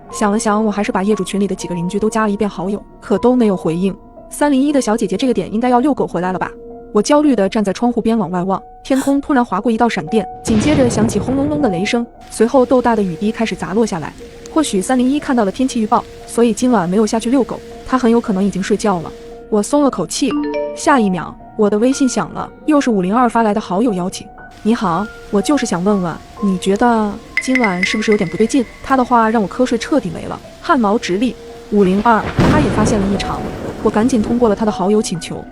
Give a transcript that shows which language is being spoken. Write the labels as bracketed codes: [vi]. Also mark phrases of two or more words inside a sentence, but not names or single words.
[zh] 想了想，我還是把業主群裡的幾個鄰居都加了一遍好友，可都沒有回應。301的小姐姐這個點應該要遛狗回來了吧？我焦慮地站在窗戶邊往外望，天空突然劃過一道閃電，緊接着響起轟隆隆的雷聲，隨後豆大的雨滴開始砸落下來。或許301看到了天氣預報，所以今晚沒有下去遛狗，他很有可能已經睡覺了。我鬆了口氣。下一秒，我的微信響了，又是502發來的好友邀請。你好，我就是想問問，你覺得今晚是不是有点不对勁？他的話讓我瞌睡徹底沒了，汗毛直立。502，他也發現了異常，我趕緊通過了他的好友請求。